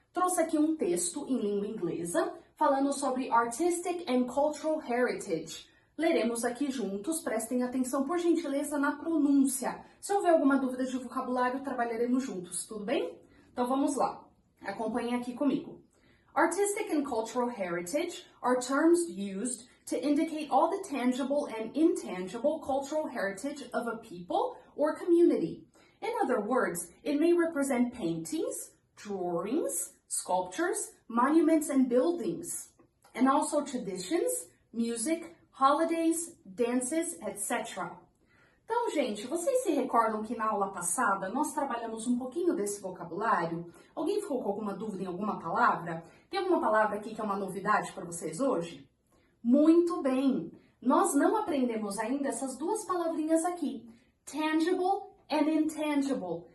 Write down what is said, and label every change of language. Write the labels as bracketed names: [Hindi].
[Portuguese] Trouxe aqui um texto em língua inglesa falando sobre Artistic and Cultural Heritage. Leremos aqui juntos, prestem atenção por gentileza na pronúncia. Se houver alguma dúvida de vocabulário, trabalharemos juntos, tudo bem? Então vamos lá. Acompanhem aqui comigo. [English] Artistic and cultural heritage are terms used to indicate all the tangible and intangible cultural heritage of a people or community. In other words, it may represent paintings, drawings, sculptures, monuments and buildings, and also traditions, music, holidays, dances, etc. [Portuguese] Então, gente, vocês se recordam que na aula passada nós trabalhamos um pouquinho desse vocabulário? Alguém ficou com alguma dúvida em alguma palavra? Tem alguma palavra aqui que é uma novidade para vocês hoje? Muito bem! Nós não aprendemos ainda essas duas palavrinhas aqui, tangible and intangible.